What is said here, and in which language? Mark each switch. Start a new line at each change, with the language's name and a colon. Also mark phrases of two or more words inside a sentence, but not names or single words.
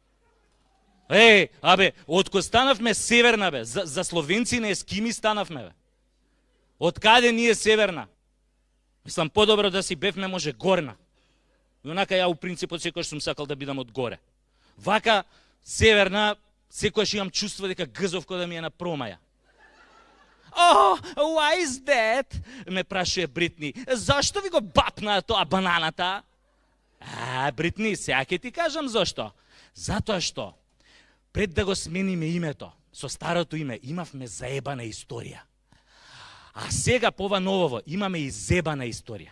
Macedonian: Абе, откој станавме северна, бе, за словенци не ескими станавме, бе. Од каде ние северна? Мислам, подобро да си бевме може горна. И онака ја у принципот секојаш сум сакал да бидам од горе. Вака, северна, секојаш имам чувство дека гзовко да ми е на промаја.
English: Oh, why is that?
Macedonian: Ме прашуе Бритни. Зашто ви го бапна тоа бананата? Бритни, сега ќе ти кажам зашто. Затоа што, пред да го смениме името, со старото име, имавме заебана историја. А сега по ова новово имаме и зебана историја.